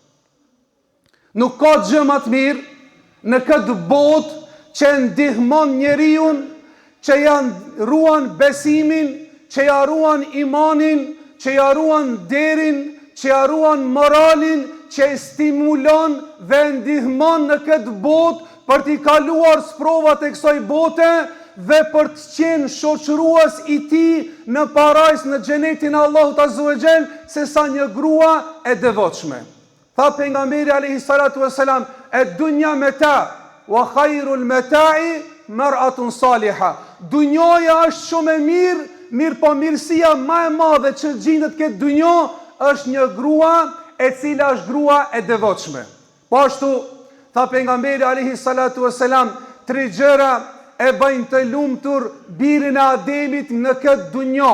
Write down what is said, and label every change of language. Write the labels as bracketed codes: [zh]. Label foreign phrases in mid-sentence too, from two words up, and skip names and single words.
[sq] Nuk ka gjë më të mirë në këtë botë që ndihmon njeriu, që janë ruan besimin, që ja ruan imanin, që ja ruan derin, që ja ruan moralin, që e stimulon dhe ndihmon në këtë botë për t'i kaluar sprovat e kësaj bote dhe për të qenë shoqërues i tij në parajs, në xhenetin e Allahut [ar] عز وجل, [sq] se sa një grua e devotshme. Tha pejgamberi [ar] عليه الصلاة والسلام الدنيا متاع وخير المتاع امرأة صالحة." [sq] Dunjoja është shumë e mirë, po mirësia më e madhe që gjendet këtë dunjo është një grua e cila është grua e devotshme. Po ashtu, tha pejgamberi [ar] عليه الصلاة والسلام, [sq] 3 gjëra e bëjnë të lumtur birin e Ademit në këtë dunjo.